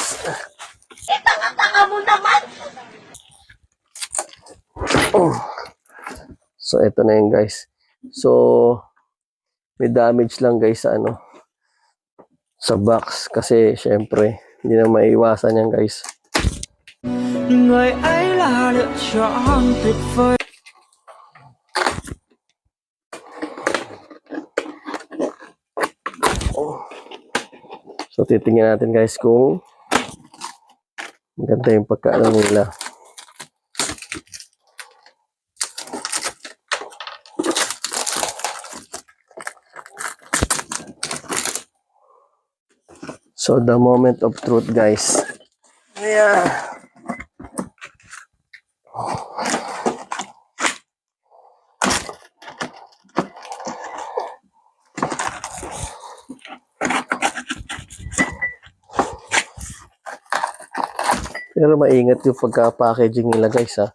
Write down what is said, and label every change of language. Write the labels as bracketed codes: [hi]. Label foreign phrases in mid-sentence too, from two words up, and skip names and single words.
[tl] Tanga mo naman! So ito na yun guys. So may damage lang guys sa ano, sa box kasi syempre hindi na maiwasan yan guys. [vi] Người ấy là lựa chọn tuyệt vời. [tl] So titingnan natin guys kung maganda yung pagkaano nila. [en] So the moment of truth guys. Yeah. [tl] Pero maingat yung pagka-packaging nila guys ha.